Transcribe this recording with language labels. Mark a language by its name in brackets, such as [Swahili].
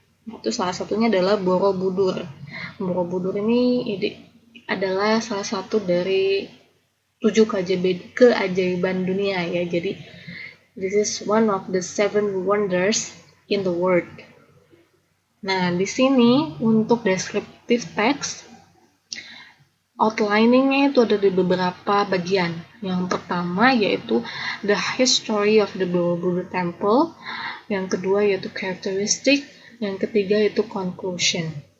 [Indonesian] Itu salah satunya adalah Borobudur. Borobudur ini adalah salah satu dari 7 keajaiban dunia ya. Jadi [English] this is one of the 7 wonders in the world. [Indonesian] Nah, di sini untuk descriptive text outlining-nya itu ada di beberapa bagian. Yang pertama yaitu [English] the history of the Borobudur Temple, [Indonesian] yang kedua yaitu characteristic, yang ketiga yaitu conclusion.